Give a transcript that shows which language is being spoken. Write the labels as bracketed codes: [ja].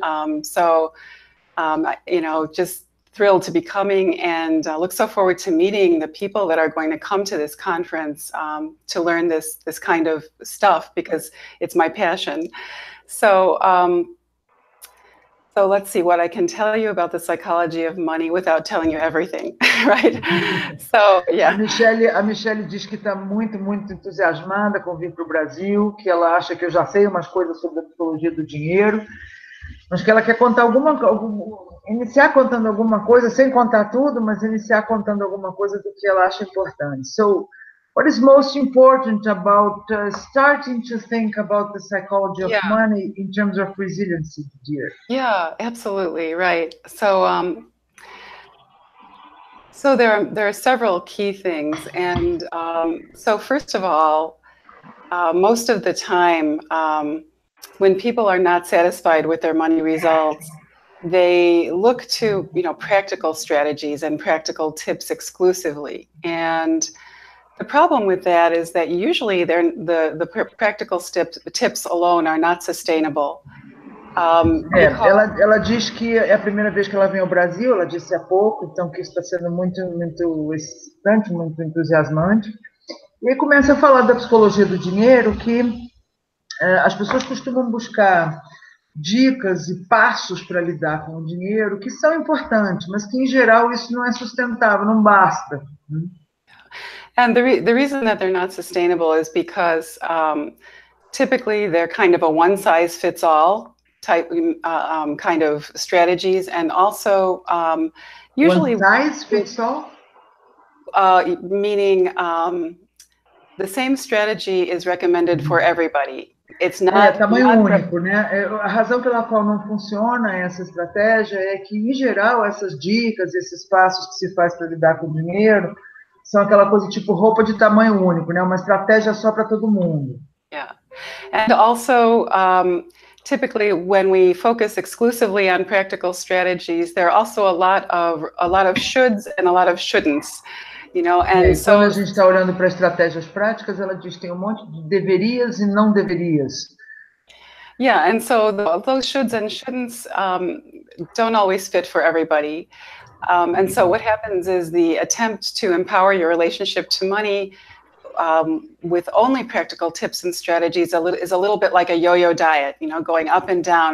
[en] You know, just thrilled to be coming, and look so forward to meeting the people that are going to come to this conference to learn this kind of stuff, because it's my passion. So let's see what I can tell you about the psychology of money without telling you everything, right? So, yeah. [pt] A Michele diz que está muito entusiasmada com vir para o Brasil, que ela acha que eu já sei umas coisas sobre a psicologia do dinheiro, mas que ela quer contar iniciar contando alguma coisa, sem contar tudo, mas iniciar contando alguma coisa do que ela acha importante. [en] So, what is most important about starting to think about the psychology of money in terms of resiliency, dear? Yeah, absolutely, right. So, so there are several key things, and so first of all, most of the time, when people are not satisfied with their money results, they look to practical strategies and practical tips exclusively. And the problem with that is that usually the practical tips alone are not sustainable. [pt] Ela diz que é a primeira vez que ela vem ao Brasil, ela disse há pouco, então que isso está sendo muito excitante, muito entusiasmante. E aí começa a falar da psicologia do dinheiro, que as pessoas costumam buscar dicas e passos para lidar com o dinheiro, que são importantes, mas que em geral isso não é sustentável, não basta. [en] And the reason that they're not sustainable is because typically they're kind of a one-size-fits-all type kind of strategies, and also usually one-size-fits-all, meaning the same strategy is recommended for everybody. It's not [pt] tamanho único, né? A razão pela qual não funciona essa estratégia é que, em geral, essas dicas, esses passos que se faz para lidar com o dinheiro são aquela coisa tipo roupa de tamanho único, né? Uma estratégia só para todo mundo. [en] Yeah, and also typically when we focus exclusively on practical strategies, there are also a lot of shoulds and a lot of shouldn'ts. And so [pt] quando a gente está olhando para estratégias práticas, ela diz que tem um monte de deverias e não deverias. [en] Yeah, and so those shoulds and shouldn'ts don't always fit for everybody. And so what happens is the attempt to empower your relationship to money with only practical tips and strategies is a little bit like a yo-yo diet, going up and down.